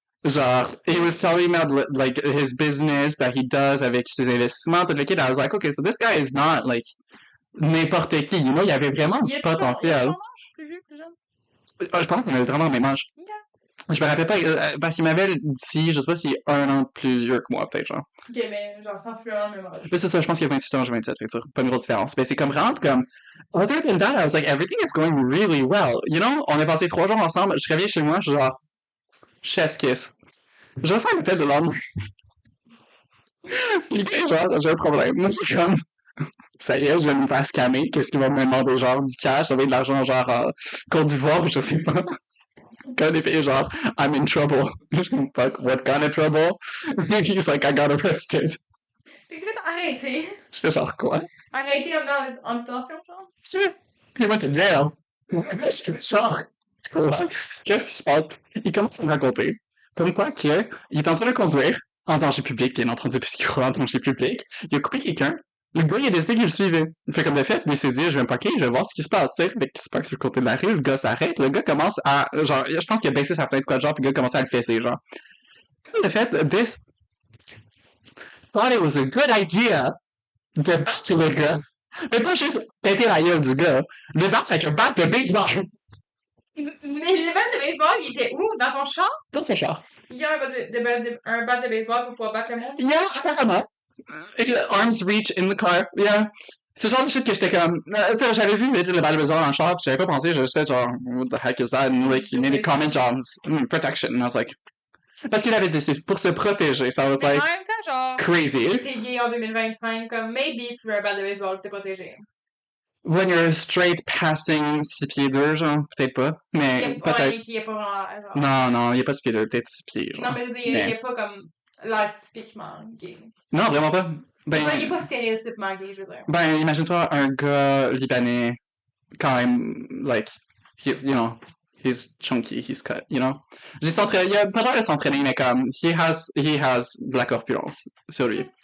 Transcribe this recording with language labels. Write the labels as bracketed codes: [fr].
[en] Genre, he was telling me about, like, his business that he does [fr] avec ses investissements, tout le kid. [en] I was like, okay, so this guy is not, like, [fr] n'importe qui, [en] you know, [fr] il y avait vraiment du Il a potentiel. ton âge? Plus vieux, plus jeune? Je pense qu'on avait vraiment le même âge. Ok. Je me rappelle pas, parce qu'il m'avait dit, je sais pas s'il est un an plus vieux que moi, peut-être, genre. Ok, mais genre sensiblement le même âge. Mais c'est ça, je pense qu'il y a 28 ans, j'ai 27, fait que pas une grosse différence. Mais c'est comme vraiment comme, [en] other than that, I was like, everything is going really well. [fr] You know, on est passé 3 jours ensemble, je reviens chez moi, je suis genre, [en] chef's kiss. [fr] Je ressens l'appel de l'homme. Il est genre, j'ai un problème. Moi, je suis comme, ça y est, je vais me faire scammer. Qu'est-ce qu'il va me demander, genre, du cash, ça va être de l'argent, genre, Côte d'Ivoire, je sais pas. Quand il fait genre, [en] I'm in trouble. [fr] Je suis comme, [en] fuck, what kind of trouble? He's like, I got arrested. [fr] Fait que tu vas arrêter. J'étais genre, quoi? Arrêter en détention, genre. [en] He went to jail. [fr] Je suis genre, quoi? Qu'est-ce qui se passe? Il commence à me raconter. Comme quoi que, il est en train de conduire en danger public, bien entendu, puisqu'il roule en danger public. Il a coupé quelqu'un. Le gars, il a décidé qu'il le suivait. Il fait comme de fait, lui, il s'est dit, je vais me parquer, je vais voir ce qui se passe, tu sais. Fait qu'il se parque sur le côté de la rue, le gars s'arrête, le gars commence à, genre, je pense qu'il a baissé sa fenêtre, quoi, genre, puis le gars commence à le fesser, genre. Comme de fait, [en] this thought it was a good idea [fr] de battre le gars. Mais pas juste péter la gueule du gars, le battre avec un bat de baseball Mais le bat de baseball, il était où? Dans son champ? dans son char. Il y a un bat de baseball pour pouvoir battre le monde? Yeah, apparemment. [en] Arms reach in the car, yeah. [fr] C'est le genre de shit que j'étais comme, tu sais, j'avais vu le bat de baseball dans le char, pis j'avais pas pensé, j'ai juste fait genre, [en] what the heck is that? And like, he made a comment genre, protection. And I was like, [fr] parce qu'il avait dit, c'est pour se protéger. [en] So I was [fr] Mais [en] like, [fr] en même temps, genre, [en] crazy. [fr] t'es gay en 2025, comme, maybe tu veux un bat de baseball pour te protéger. [en] When you're straight passing [fr] 6 pieds 2, genre, peut-être pas, mais peut-être. Il est pas vraiment, genre. Non, non, il est pas 6 pieds 2, peut-être 6 pieds, genre. Non, mais je veux dire, il est pas comme l'air typiquement gay. Non, vraiment pas. Ben, Il est pas stéréotypement gay, je veux dire. ben, imagine-toi un gars libanais, quand même, [en] like, he's, you know, he's chunky, he's cut, you know. [fr] Il a pas l'air de s'entraîner, mais comme, [en] he has [fr] de la corpulence sur lui.